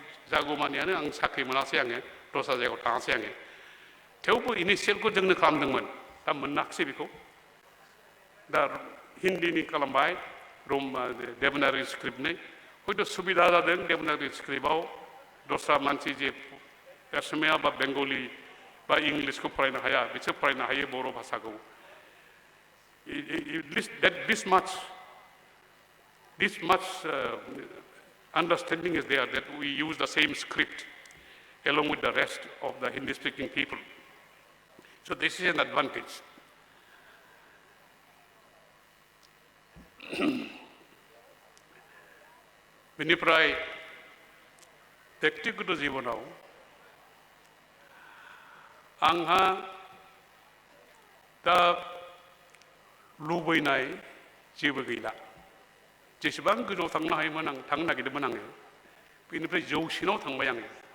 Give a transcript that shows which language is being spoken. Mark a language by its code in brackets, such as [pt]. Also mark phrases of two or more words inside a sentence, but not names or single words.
[brx] जागौमानियानो आं साख्रि मोनासै आङो दस्रा जायगायाव थाङासै आङो थेवबो इनिशियेलखौ जोंनो खालामदोंमोन दा मोनाखिसै बेखौ दा हिन्दीनि खालामबाय देबनागरि स्क्रिप्टनि हयथ' सुबिदा जादों देबनागरि स्क्रिप्टआव दस्रा मानसि जे असमिया बा बेंगलि बा इंलिसखौ फरायनो हाया बिसोर फरायनो हायो बर' भाषाखौ [en] this much understanding is there that we use the same script along with the rest of the Hindi-speaking people. So this is an advantage. [brx] बेनिफ्राय व्यक्तिगत जिबनाव आंहा दा लुबैनाय जेबो गैला जेसेबां गोजौआव थांनो हायोमोन आं थांनो नागिरदोंमोन आङो बेनिफ्राय जौसिनाव थांबाय आङो